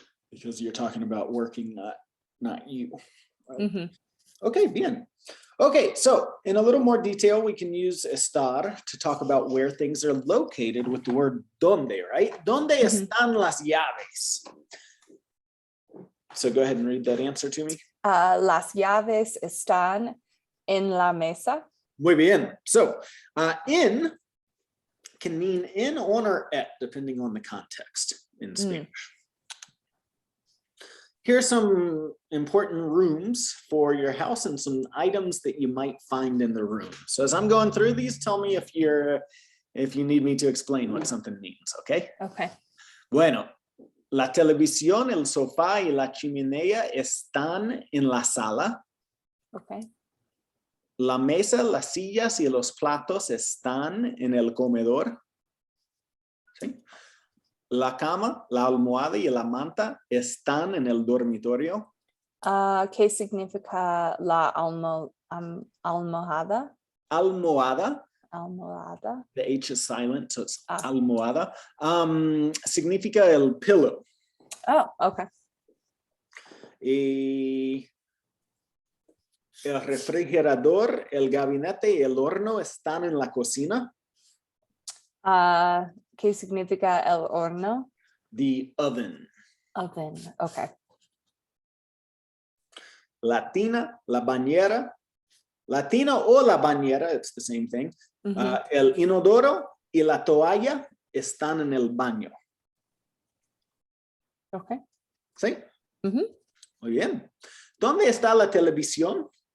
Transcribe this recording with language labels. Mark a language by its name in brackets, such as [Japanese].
[English] Because you're talking about working, not you. Right? Mm-hmm. Okay, [Spanish] bien. [English] Okay, so in a little more detail, we can use estar to talk about where things are located with the word donde, right? [Spanish] ¿Dónde están las llaves? [English] So go ahead and read that answer to me. [Spanish] Las llaves están en la mesa. Muy bien. [English] So in can mean in, on, or at, depending on the context in Spanish. Here are some important rooms for your house and some items that you might find in the room. So as I'm going through these, tell me if you need me to explain what something means, okay? Okay. [Spanish] Bueno, la televisión, el sofá y la chimenea están en la sala. [English] Okay. [Spanish] La mesa, las sillas y los platos están en el comedor. ¿Sí? La cama, la almohada y la manta están en el dormitorio. ¿Qué significa la almohada? Almohada. Almohada. [English] The H is silent, so it's almohada. [Spanish] Significa el pillow. [English] Oh, okay. [Spanish] Y el refrigerador, el gabinete y el horno están en la cocina. ¿Qué significa el horno? [English] The oven. Oven, okay. [Spanish] La tina, la bañera. La tina o la bañera, [English] it's the same thing. [Spanish] El inodoro y la toalla están en el baño. [English] Okay. [Spanish] ¿Sí? Muy bien. ¿Dónde está la televisión?